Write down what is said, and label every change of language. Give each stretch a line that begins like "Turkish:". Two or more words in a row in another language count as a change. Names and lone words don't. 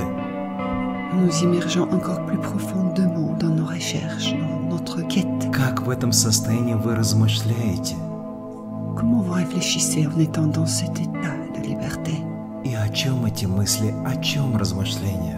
French: Nous immergeons encore plus profondément dans nos recherches, dans notre quête.
Russian: Как в этом состоянии вы размышляете?
French: Comment vous réfléchissez en étant dans cet état de liberté?
Russian: И о чем эти мысли, о чем размышления?